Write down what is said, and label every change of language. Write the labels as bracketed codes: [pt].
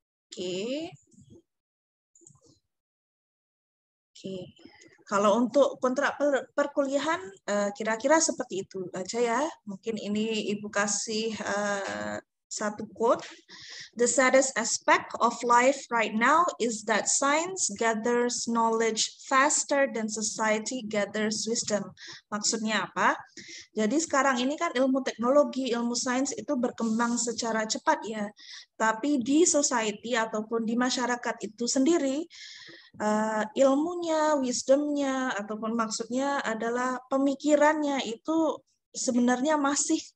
[id] Oke. Oke. Kalau untuk kontrak perkuliahan kira-kira seperti itu aja ya. Mungkin ini Ibu kasih satu quote. [en] The saddest aspect of life right now is that science gathers knowledge faster than society gathers wisdom. [id] Maksudnya apa? Jadi sekarang ini kan ilmu teknologi, ilmu sains itu berkembang secara cepat ya. Tapi di society ataupun di masyarakat itu sendiri, ilmunya, wisdomnya, ataupun maksudnya adalah pemikirannya itu sebenarnya masih